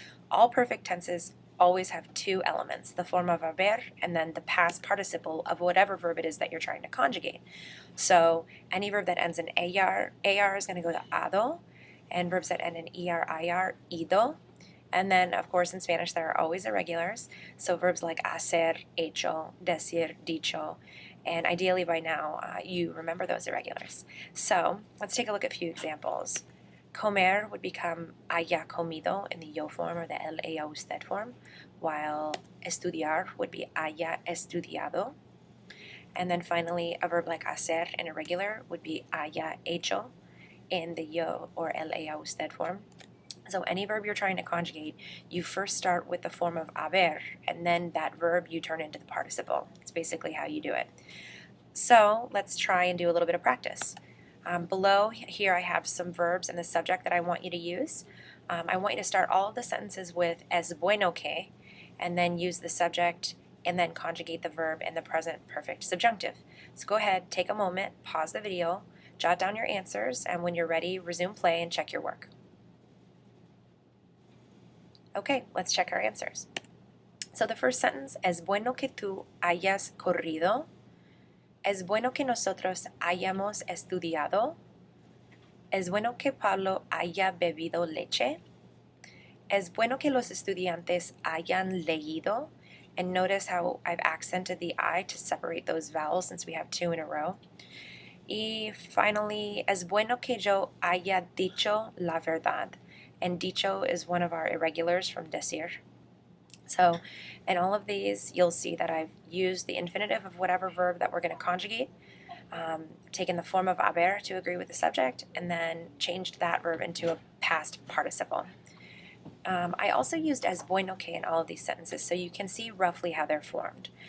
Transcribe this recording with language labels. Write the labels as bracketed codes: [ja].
[en] All perfect tenses always have two elements, the form of haber and then the past participle of whatever verb it is that you're trying to conjugate. So any verb that ends in AR is going to go to ado, and verbs that end in ER, ido. And then, of course, in Spanish, there are always irregulars. So verbs like hacer, hecho, decir, dicho. And ideally by now, you remember those irregulars. So let's take a look at a few examples. Comer would become [es] haya comido [en] in the yo form or the el, ella, usted form, while estudiar would be [es] haya estudiado. [en] And then finally, a verb like hacer in irregular would be [es] haya hecho [en] in the yo or el, ella, usted form. So any verb you're trying to conjugate, you first start with the form of haber, and then that verb you turn into the participle. It's basically how you do it. So let's try and do a little bit of practice. Below here I have some verbs and the subject that I want you to use. I want you to start all of the sentences with [es] es bueno que, [en] and then use the subject and then conjugate the verb in the present perfect subjunctive. So go ahead, take a moment, pause the video, jot down your answers, and when you're ready, resume play and check your work. Okay, let's check our answers. So the first sentence, [es] es bueno que tú hayas corrido. Es bueno que nosotros hayamos estudiado. Es bueno que Pablo haya bebido leche. Es bueno que los estudiantes hayan leído. [en] And notice how I've accented the I to separate those vowels since we have two in a row. [es] Y finally, es bueno que yo haya dicho la verdad. [en] And dicho is one of our irregulars from decir. So in all of these, you'll see that I've used the infinitive of whatever verb that we're going to conjugate, taken the form of haber to agree with the subject, and then changed that verb into a past participle. I also used es bueno que in all of these sentences so you can see roughly how they're formed.